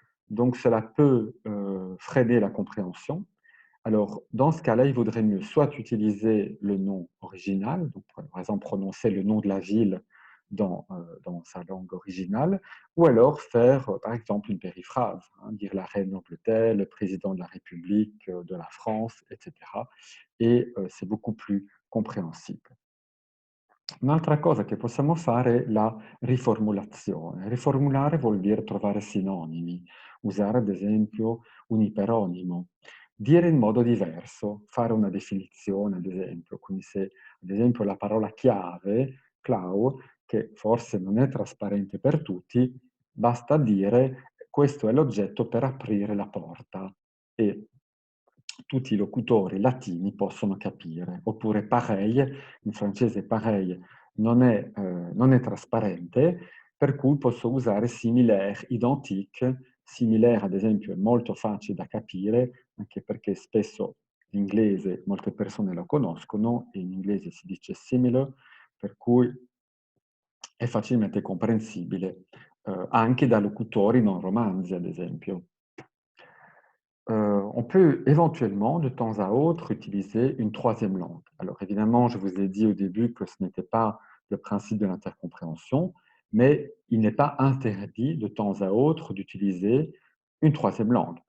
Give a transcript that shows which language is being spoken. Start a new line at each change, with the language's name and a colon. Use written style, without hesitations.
French: Donc cela peut, freiner la compréhension. Alors dans ce cas-là, il vaudrait mieux soit utiliser le nom original, donc par exemple prononcer le nom de la ville, dans sa langue originale, ou alors faire, par exemple, une périphrase, hein, dire la reine d'Angleterre, le président de la République de la France, etc. Et c'est beaucoup plus compréhensible.
Italian: Un'altra cosa che possiamo fare è la riformulazione. Riformulare vuol dire trovare sinonimi, usare ad esempio un iperonimo, dire in modo diverso, fare una definizione ad esempio. Quindi se ad esempio la parola chiave, clau, che forse non è trasparente per tutti, basta dire questo è l'oggetto per aprire la porta e tutti i locutori latini possono capire. Oppure pareil, in francese pareil non è trasparente, per cui posso usare similaire, identique. Similaire, ad esempio, è molto facile da capire, anche perché spesso l'inglese molte persone lo conoscono, e in inglese si dice similar, per cui è facilmente comprensibile, anche da locutori non romanzi, ad esempio.
French: On peut éventuellement, de temps à autre, utiliser une troisième langue. Alors évidemment, je vous ai dit au début que ce n'était pas le principe de l'intercompréhension, mais il n'est pas interdit de temps à autre d'utiliser une troisième langue.